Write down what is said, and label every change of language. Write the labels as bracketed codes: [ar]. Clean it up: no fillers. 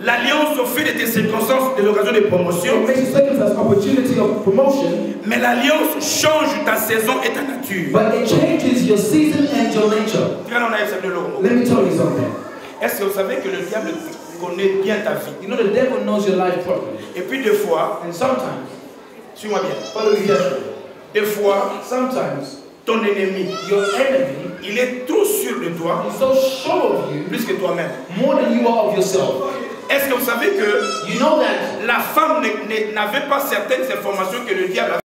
[fr] l'alliance fait de tes circonstances de l'occasion de promotion, mais l'alliance change ta saison et ta nature. [en] But it changes your season and your nature. Let me tell you something. [fr] Est-ce que vous savez que le diable connaît bien ta vie? [en] You know the devil knows your life properly. [fr] Et puis des fois, [en] and sometimes, [fr] suis-moi bien. [en] Follow me carefully. [fr] Des fois, [en] sometimes, [fr] ton ennemi, [en] your enemy, [fr] il est trop sûr de toi, [en] he's so sure of you, [fr] plus que toi-même. [en] More than you are of yourself. [fr] Est-ce que vous savez que [en] you know that [fr] la femme n'avait pas certaines informations que le diable avait?